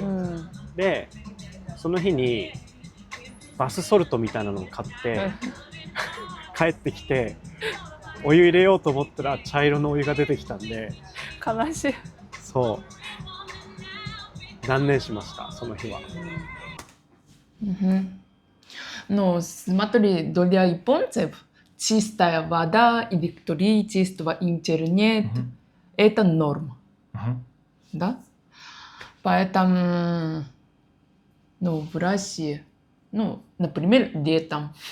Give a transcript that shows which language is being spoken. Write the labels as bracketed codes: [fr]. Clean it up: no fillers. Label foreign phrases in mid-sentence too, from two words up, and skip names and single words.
[ja] で、その日にバスソルトみたいなのを買って帰ってきてお湯入れようと思ったら茶色のお湯が出てきたんで、悲しい。断念しました、その日は。 [ru] Смотри, для японцев чистая вода, электричество, интернет – это норма. Да? Поэтому, в России, например, летом.